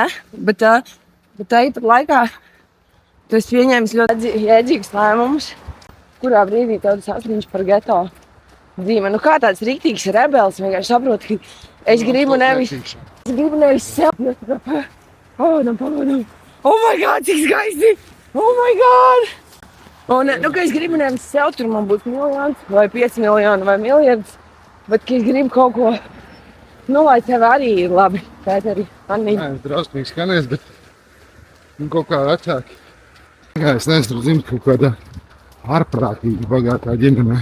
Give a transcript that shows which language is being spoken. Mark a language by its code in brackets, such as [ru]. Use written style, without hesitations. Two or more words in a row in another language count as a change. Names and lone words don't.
[lv] Bet tāpat laikā tu esi pieņēmis ļoti jēdzīgus lēmumus, kurā brīdī tev tas atmiņš par geto dzīve. Nu, kā tāds rīktīgs rebels vienkārši saprot, ka es gribu nevis sev. Pavadam. [en] Oh my God, [lv] cik skaisti! [en] Oh my God! [lv] Un, nu, ka es gribu nevis sev, tur man būs miljons, vai 5 miljoni, vai miljards, bet ka es gribu kaut ko, nu, lai tev arī ir labi. Pēteri, Annīte. Nē, drausmīgi skanēs, bet kaut kā vecāki. Jā, es nezinu, kaut kādā ārprātīgi bagātā ģimenē.